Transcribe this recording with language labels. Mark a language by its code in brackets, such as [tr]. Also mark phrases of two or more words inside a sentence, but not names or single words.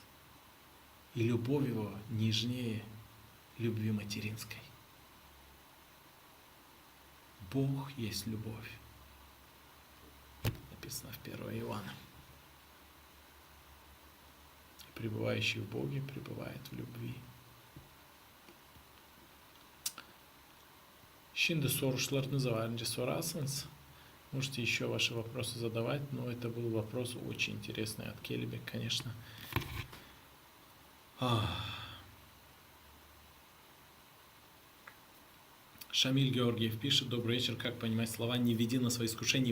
[ru] И любовь Его нежнее любви материнской. Бог есть любовь. Написано в 1 Иоанна. Пребывающий в Боге пребывает в любви. [gag] Şimdi sorularınız varınca sorarsanız, [ru] можете еще ваши вопросы задавать, но это был вопрос очень интересный от Келебек, конечно. Шамиль Георгиев пишет: добрый вечер, как понимать слова «не веди на свои искушения»?